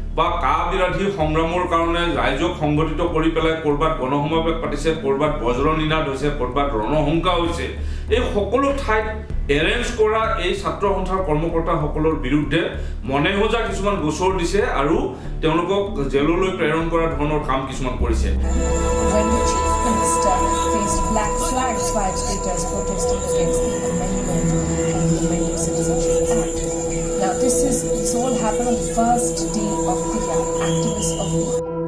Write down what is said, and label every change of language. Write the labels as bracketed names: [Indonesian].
[Assamese] বা কা বিৰোধী সংগ্ৰামৰ কাৰণে ৰাইজক সংগঠিত কৰি পেলাই কৰবাত গণসমাৱেশ পাতিছে, কৰবাত বজ্ৰনিনাদ হৈছে, কৰবাত ৰণসংকা হৈছে, এই সকলো ঠাইত এৰেঞ্জ কৰা এই ছাত্ৰ সন্থাৰ কৰ্মকৰ্তাসকলৰ বিৰুদ্ধে মনে সজা কিছুমান গোচৰ দিছে আৰু তেওঁলোকক জেললৈ প্ৰেৰণ কৰা ধৰণৰ কাম কিছুমান কৰিছে। [English] When the Chief Minister faced black flags by agitators protesting against the amendment of the Indian Citizenship Act. Now this all happened on the first day of the activists of the